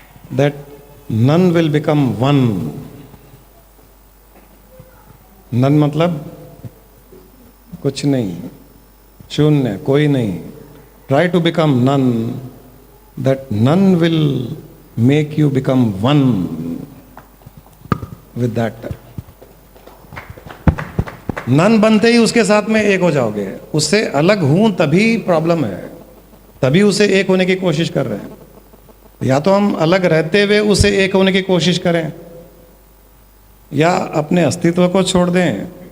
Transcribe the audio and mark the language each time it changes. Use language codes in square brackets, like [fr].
[en] That none will become one. [hi] None मतलब कुछ नहीं, शून्य, कोई नहीं। [en] Try to become none. That none will make you become one with that. [hi] None बनते ही उसके साथ में एक हो जाओगे। उससे अलग हूं तभी प्रॉब्लम है, तभी उसे एक होने की कोशिश कर रहे हैं। या तो हम अलग रहते हुए उसे एक होने की कोशिश करें, या अपने अस्तित्व को छोड़ दें।